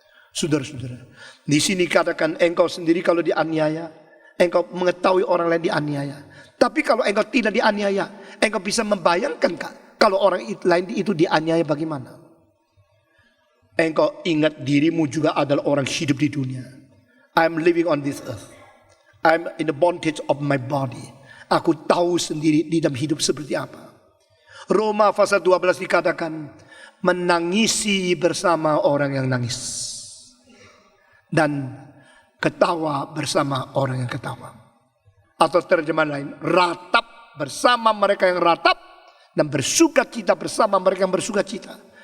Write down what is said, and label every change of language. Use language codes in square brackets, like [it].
[id] Saudara-saudara, di sini katakan engkau sendiri kalau dianiaya, engkau mengetahui orang lain dianiaya. Tapi kalau engkau tidak dianiaya, engkau bisa membayangkan kalau orang lain itu dianiaya bagaimana? Engkau ingat dirimu juga adalah orang hidup di dunia. [en] I'm living on this earth. I'm in the bondage of my body. [id] Aku tahu sendiri di dalam hidup seperti apa. Roma pasal 12 dikatakan menangisi bersama orang yang nangis. Dan ketawa bersama orang yang ketawa. Atau terjemahan lain, ratap bersama mereka yang ratap dan bersuka cita bersama mereka yang bersuka cita.